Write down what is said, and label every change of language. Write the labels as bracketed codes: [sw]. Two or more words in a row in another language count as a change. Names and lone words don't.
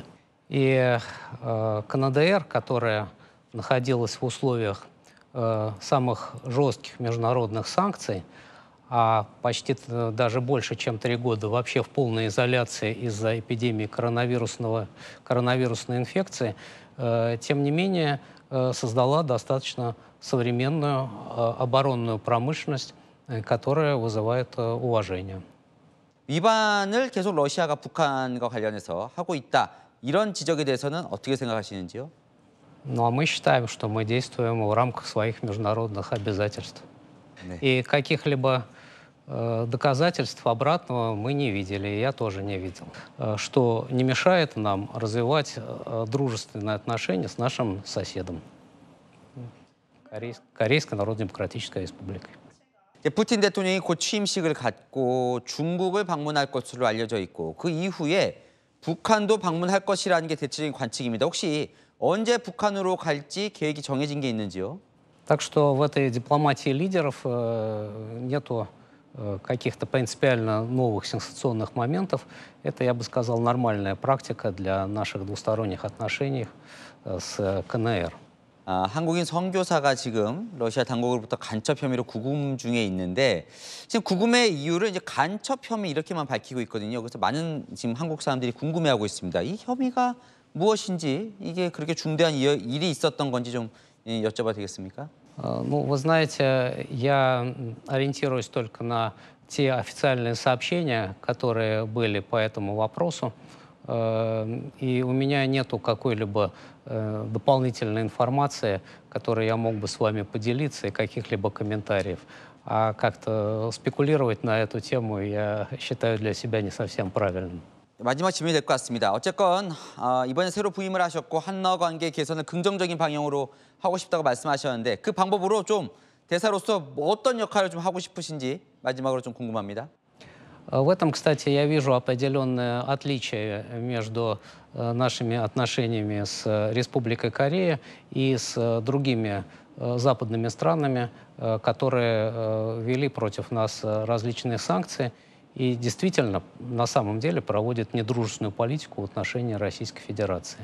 [ru] И КНДР, которая находилась в условиях самых жестких международных санкций, а почти даже больше, чем 3 года вообще в полной изоляции из-за эпидемии коронавирусной инфекции, тем не менее создала достаточно современную оборонную промышленность, которая вызывает уважение. [ko] 위반을 계속 러시아가 북한과 관련해서 하고 있다. 이런 지적에 대해서는 어떻게 생각하시는지요? [ru] Ну, а мы считаем, что мы действуем в рамках своих международных обязательств. И каких-либо доказательств обратного мы не видели, и я тоже не видел, что не мешает нам развивать дружественные отношения с нашим соседом, Корейской Народно-Демократической Республикой. [ko] 푸틴 대통령이 곧 취임식을 갖고 중국을 방문할 것으로 알려져 있고 그 이후에 북한도 방문할 것이라는 게 대체적인 관측입니다. 혹시 언제 북한으로 갈지 계획이 정해진 게 있는지요? [ru] Так что в этой дипломатии лидеров нету каких-то принципиально новых сенсационных моментов. Это, я бы сказал, нормальная практика для наших двусторонних отношений с КНР. [ko] 한국인 선교사가 지금 러시아 당국으로부터 간첩 혐의로 구금 중에 있는데 지금 구금의 이유를 이제 간첩 혐의 이렇게만 밝히고 있거든요. 그래서 많은 지금 한국 사람들이 궁금해하고 있습니다. 이 혐의가 무엇인지 이게 그렇게 중대한 일이 있었던 건지 좀 여쭤봐도 되겠습니까? [ru] Ну, вы знаете, я ориентируюсь только на те официальные сообщения, которые были по этому вопросу, и у меня нету какой-либо дополнительной информации, которой я мог бы с вами поделиться, и каких-либо комментариев. А как-то спекулировать на эту тему я считаю для себя не совсем правильным. [ko] 마지막 질문이 될 것 같습니다. 어쨌건 이번에 새로 부임을 하셨고 한러 관계 개선을 긍정적인 방향으로 하고 싶다고 말씀하셨는데 그 방법으로 좀 대사로서 뭐 어떤 역할을 좀 하고 싶으신지 마지막으로 좀 궁금합니다. [ru] В этом, кстати, я вижу определенное отличие между нашими отношениями с Республикой Корея и с другими западными странами, которые ввели против нас различные санкции и действительно, на самом деле, проводят недружественную политику в отношении Российской Федерации.